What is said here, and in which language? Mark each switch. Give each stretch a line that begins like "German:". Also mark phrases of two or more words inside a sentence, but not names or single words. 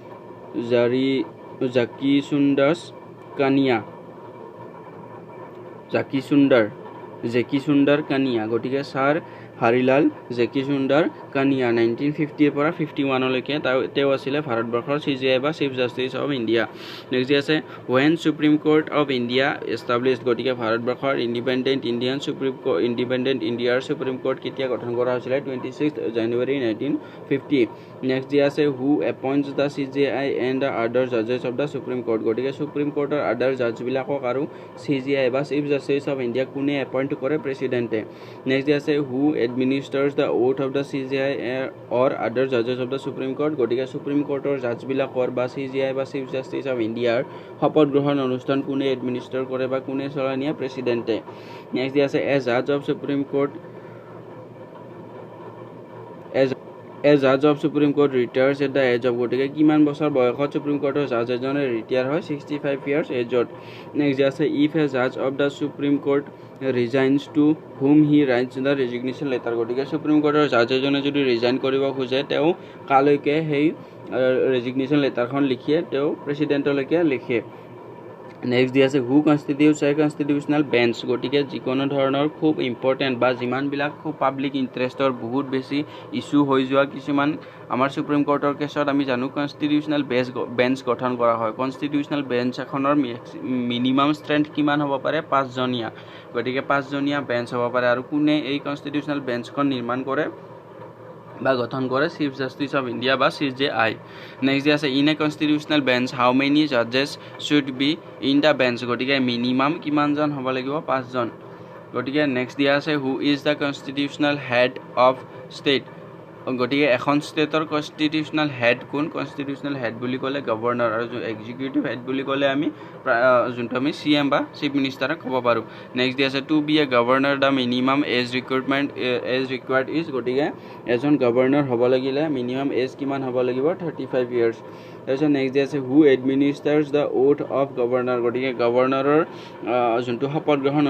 Assamese: জাকিচুন্দাৰ কানিয়া জেকিচুন্দাৰ কানিয়া গতিকে ছাৰ হৰিলাল জেকিচুন্দাৰ কানিয়া 1950 পৰা 51 লৈকে তেওঁ আছিলে ভাৰতবৰ্ষৰ CJI বা
English: chief justice of India
Assamese: নেক্সট আছে
English: when Supreme Court of India established
Assamese: গতিকে ভাৰতবৰ্ষৰ
English: independent Indiaৰ
Assamese: Supreme Court কেতিয়া গঠন কৰা হৈছিল 26 জানুৱাৰী 1950 নেক্সট আছে
English: who appoints the CJI and the other judges of the Supreme Court
Assamese: গতিকে Supreme Courtৰ
English: other judge
Assamese: বিলাকক আৰু CJI বা
English: chief justice of India
Assamese: কোনে এপইণ্ট কৰে প্ৰেসিডেন্টে নেক্সট আছে
English: who administers the oath of the CJI or other judges of the Supreme Court
Assamese: গতিকে Supreme Courtৰ জাজ বিলাকৰ বা CJI বা
English: chief justice of Indiaৰ
Assamese: শপত গ্ৰহণ অনুষ্ঠান কোনে এডমিনিষ্টাৰ কৰে বা কোনে চলাই নিয়ে প্ৰেসিডেন্টে নেক্সট আছে
English: a judge of Supreme Court A judge of Supreme Court retires at the age of
Assamese: গতিকে কিমান বছৰ বয়সত Supreme Courtৰ জাজ এজনে ৰিটায়াৰ হয়
English: 65 years
Assamese: এজত নেক্সট আছে
English: if a judge of the Supreme Court resigns to whom he writes the resignation letter
Assamese: গতিকে Supreme Courtৰ জাজ এজনে যদি ৰিজাইন কৰিব খোজে তেওঁ কালৈকে সেই
English: resignation letterখন
Assamese: লিখিয়ে তেওঁ প্ৰেসিডেন্টলৈকে লিখে নেক্সট আছে
English: who constitutes a constitutional bench
Assamese: গতিকে যিকোনো ধৰণৰ খুব ইম্পৰ্টেন্ট বা যিমান বিলাক খুব
English: public interestৰ
Assamese: বহুত বেছি ইস্যু হৈ যোৱা কিছুমান আমাৰ সুপ্ৰিম কোৰ্টৰ কেছত আমি জানো
English: constitutional bench
Assamese: গঠন কৰা হয়
English: constitutional bench
Assamese: এখনৰ
English: minimum strength
Assamese: কিমান হ'ব পাৰে 5 জনীয়া গতিকে 5 জনীয়া বেঞ্চ হ'ব পাৰে আৰু কোনে এই
English: constitutional benchখন
Assamese: নিৰ্মাণ কৰে বা গঠন কৰে
English: chief justice of India
Assamese: বা CJI নেক্সট আছে
English: in a constitutional bench how many judges should be in the bench
Assamese: গতিকে মিনিমাম কিমান জন হ'ব লাগিব 5 জন গতিকে নেক্সট দিয়া আছে
English: who is the constitutional head of state
Assamese: গতিকে এখন
English: stateৰ constitutional head
Assamese: কোন
English: constitutional head
Assamese: বুলি ক'লে গভৰ্ণৰ আৰু
English: executive head
Assamese: বুলি ক'লে আমি যোনটো আমি CM বা
English: chief ministerক
Assamese: ক'ব পাৰোঁ নেক্সট দি আছে
English: to be a governor the minimum age required is
Assamese: গতিকে এজন গভৰ্ণৰ হ'ব লাগিলে
English: minimum age
Assamese: কিমান হ'ব লাগিব 35 years তাৰপিছত নেক্সট দি আছে
English: who administers the oath of governor
Assamese: গতিকে গভৰ্ণৰৰ যোনটো শপত গ্ৰহণ